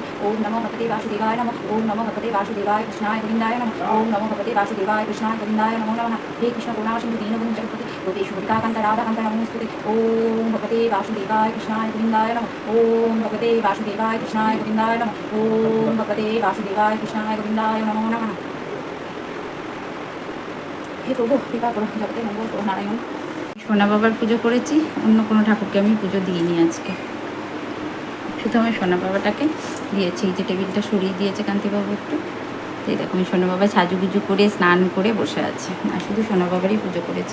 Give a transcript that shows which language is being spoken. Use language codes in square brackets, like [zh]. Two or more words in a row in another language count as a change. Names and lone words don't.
[sa] ओम नमो भगवते वासुदेवाय नमः। ओम नमो भगवते वासुदेवाय कृष्णाय गोविंदाय नमः। ओम नमो भगवते वासुदेवाय कृष्णाय गोविंदाय नमो नमः। हे कृष्ण करुणा सिंधु दीनबन्धु जगत्पते गोपेशु कान्त राधाकान्त नमोस्तुते। ओम भगवते वासुदेवाय कृष्णाय गोविंदाय नमः। ओम भगवते वासुदेवाय कृष्णाय गोविंदाय नमः। ओम भगवते वासुदेवाय कृष्णाय गोविंदाय नमो नमः। [bn] হে প্রভু কৃপা করো, জগতে মঙ্গল করো নারায়ণ। সোনা বাবার পুজো করেছি, অন্য কোনো ঠাকুরকে আমি পুজো দিইনি আজকে, শুধু আমি সোনা বাবাটাকে দিয়েছি। এই যে টেবিলটা সরিয়ে দিয়েছে কান্তিবাবু একটু, এই দেখো আমি সোনা বাবা সাজুগুজু করে স্নান করে বসে আছে, আর শুধু সোনা বাবারই পুজো করেছি।